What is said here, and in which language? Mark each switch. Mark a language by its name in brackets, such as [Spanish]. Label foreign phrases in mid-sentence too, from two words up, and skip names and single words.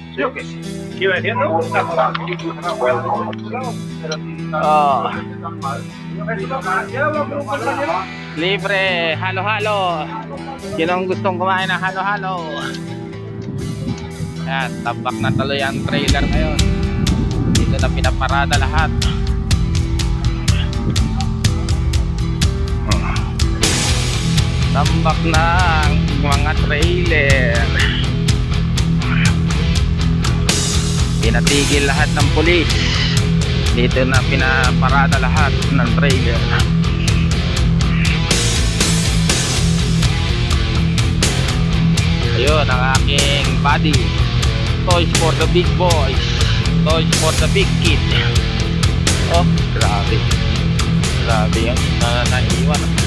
[Spanish] ¿Sí o qué? ¿Qué iba diciendo? Oh, libre, [Filipino] halo-halo. Sino ang gustong kumain ng halo-halo? Ayan, tabak na tuloy ang trailer ngayon. Dito na pinaparada lahat. Tambak na ang mga trailer. Pinatigil lahat ng pulis. Dito na pinaparada lahat ng trailer. Ayun ang aking body. [English] Toys for the big boys. Toys for the big kid. [Filipino] Oh, grabe. Grabe yan. Naiwan.